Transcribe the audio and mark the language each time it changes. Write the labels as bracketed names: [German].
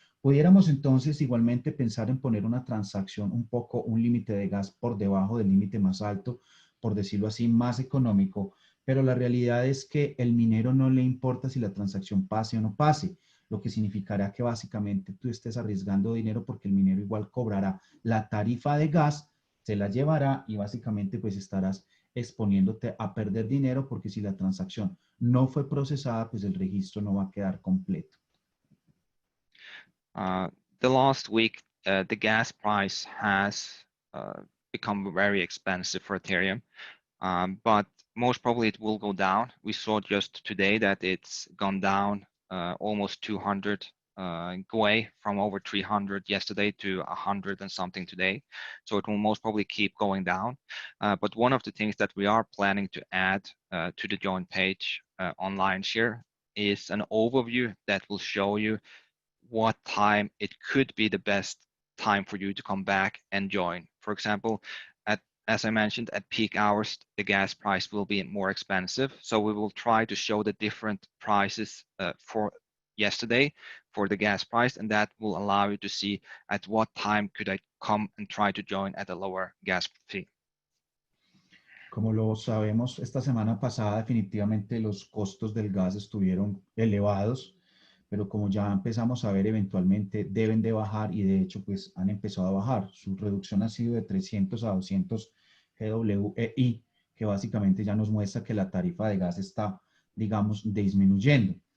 [Spanish] Pudiéramos entonces igualmente pensar en poner una transacción un límite de gas por debajo del límite más alto, por decirlo así, más económico, pero la realidad es que el minero no le importa si la transacción pase o no pase, lo que significará que básicamente tú estés arriesgando dinero porque el minero igual cobrará la tarifa de gas, se la llevará y básicamente pues estarás exponiéndote a perder dinero porque si la transacción no fue procesada, pues el registro no va a quedar completo. [English] The last week, the gas price has become very expensive for Ethereum, but most probably it will go down. We saw just today that it's gone down almost 200, away from over 300 yesterday to 100 and something today. So it will most probably keep going down. But one of the things that we are planning to add to the join page on Lionshare is an overview that will show you what time it could be the best time for you to come back and join. For example, as I mentioned, at peak hours, the gas price will be more expensive. So we will try to show the different prices for yesterday for the gas price, and that will allow you to see at what time could I come and try to join at a lower gas fee. [Spanish] Como lo sabemos, esta semana pasada definitivamente los costos del gas estuvieron elevados, pero como ya empezamos a ver, eventualmente deben de bajar y de hecho pues han empezado a bajar. Su reducción ha sido de 300 a 200 GWI, que básicamente ya nos muestra que la tarifa de gas está, digamos, disminuyendo.